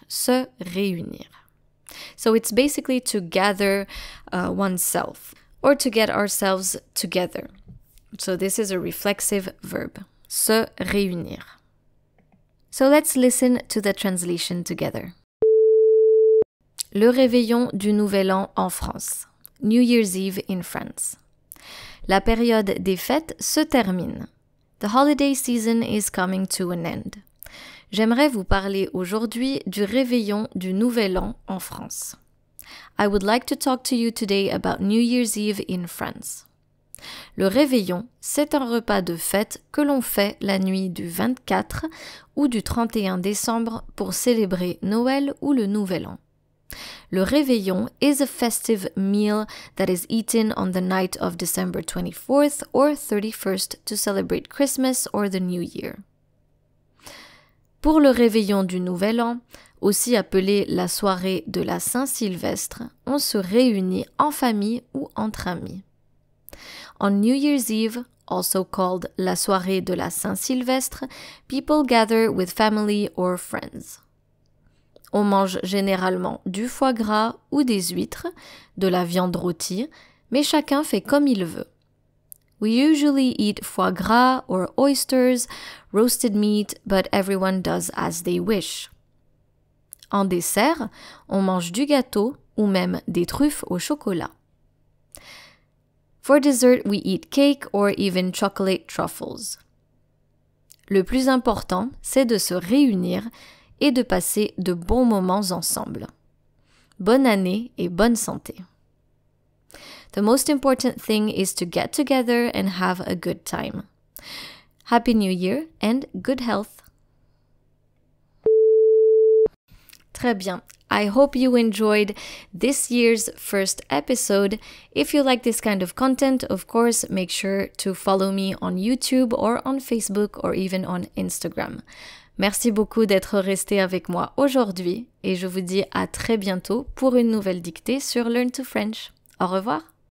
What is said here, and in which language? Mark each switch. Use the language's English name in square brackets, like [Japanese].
[French] Se réunir. [English] So it's basically to gather oneself or to get ourselves together. So this is a reflexive verb. [French] Se réunir. [English] So let's listen to the translation together. [French] Le réveillon du Nouvel An en France. [English] New Year's Eve in France. [French] La période des fêtes se termine. [English] The holiday season is coming to an end. [French] J'aimerais vous parler aujourd'hui du réveillon du Nouvel An en France. [English] I would like to talk to you today about New Year's Eve in France. [French] Le réveillon, c'est un repas de fête que l'on fait la nuit du 24 ou du 31 décembre pour célébrer Noël ou le Nouvel An. [English] Le réveillon is a festive meal that is eaten on the night of December 24th or 31st to celebrate Christmas or the New Year. [French] Pour le réveillon du Nouvel An, aussi appelé la soirée de la Saint-Sylvestre, on se réunit en famille ou entre amis. [English] On New Year's Eve, also called la soirée de la Saint-Sylvestre, people gather with family or friends. [French] On mange généralement du foie gras ou des huîtres, de la viande rôtie, mais chacun fait comme il veut. [English] We usually eat foie gras or oysters, roasted meat, but everyone does as they wish. [French] En dessert, on mange du gâteau ou même des truffes au chocolat. [English] For dessert, we eat cake or even chocolate truffles. [French] Le plus important, c'est de se réunir et de passer de bons moments ensemble. Bonne année et bonne santé. [English] The most important thing is to get together and have a good time. Happy New Year and good health. [French] Très bien. [English] I hope you enjoyed this year's first episode. If you like this kind of content, of course, make sure to follow me on YouTube or on Facebook or even on Instagram. [French] Merci beaucoup d'être resté avec moi aujourd'hui et je vous dis à très bientôt pour une nouvelle dictée sur Learn to French. Au revoir.